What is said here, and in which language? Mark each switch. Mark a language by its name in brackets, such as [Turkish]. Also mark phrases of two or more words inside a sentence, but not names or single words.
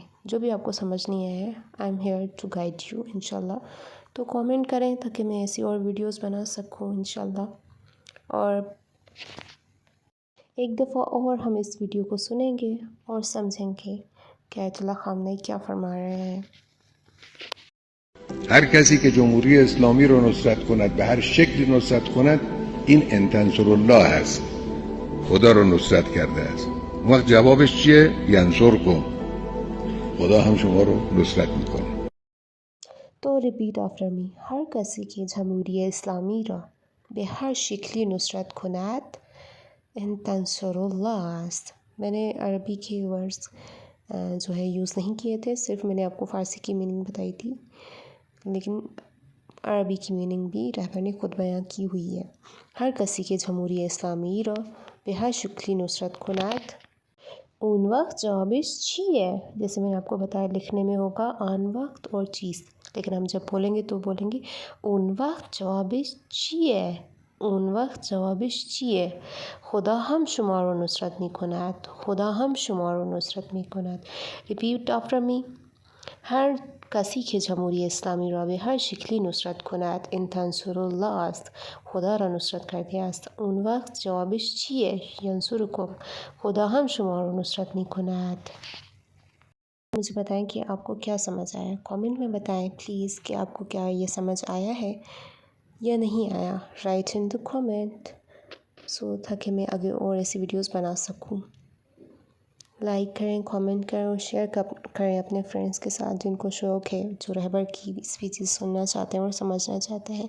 [Urdu] جو بھی آپ کو سمجھ نہیں آیا ہے، [English] I am here to guide you [Urdu] انشاءاللہ، تو کامنٹ کریں تاکہ میں ایسی اور ویڈیوز بنا سکوں انشاءاللہ۔ اور ایک دفعہ اور ہم اس ویڈیو کو سنیں گے اور سمجھیں گے کہ آیت اللہ خامنہ کیا فرما رہے ہیں۔ [Persian] هر کسی که جمهوری اسلامی رو نصرت کند به هر شکلی نصرت کند این [Arabic] ان تنصر الله [Persian] هست، خدا رو نصرت کرده است. اون وقت جوابش چیه؟ ینصرکم، خدا هم شما رو نصرت میکنه. تو [English] repeat after me, [Persian] ہر کسی کی جمہوریہ اسلامی را به هر شکلی نصرت کند [Arabic] ان تنصر اللہ [Persian] است۔ [Urdu] میں نے عربی کے ورڈز جو ہے یوز نہیں کیے تھے، صرف میں نے آپ کو فارسی کی میننگ بتائی تھی، لیکن عربی کی میننگ بھی رہبر نے خود بیان کی ہوئی ہے۔ [Persian] ہر کسی کے جمہوری اسلامی را به هر شکلی نصرت کند اون وقت جوابش چیه؟ [Urdu] جیسے میں نے آپ کو بتایا لکھنے میں ہوگا آن وقت اور چیز، لیکن ہم جب بولیں گے تو بولیں گے [Persian] اون وقت جوابش چیه؟ اون وقت جوابش چیه؟ خدا هم شما رو نصرت می کند. خدا هم شما رو نصرت می کند. [English] Repeat after me. [Persian] هر کسی که جمهوری اسلامی را به هر شکلی نصرت کند [Arabic] ان تنصر الله [Persian] است، خدا را نصرت کرده است. اون وقت جوابش چیه؟ ینصرکم. خدا هم شما رو نصرت می کند. [Urdu] مجھے بتائیں کہ آپ کو کیا سمجھ آیا، کامنٹ میں بتائیں پلیز کہ آپ کو کیا یہ سمجھ آیا ہے یا نہیں آیا. [English] write in the comment so [Urdu] تاکہ میں آگے اور ایسی ویڈیوز بنا سکوں. لائک کریں، کامنٹ کریں اور شیئر کریں اپنے فرینڈس کے ساتھ جن کو شوق ہے، جو رہبر کی اسپیچز سننا چاہتے ہیں اور سمجھنا چاہتے ہیں.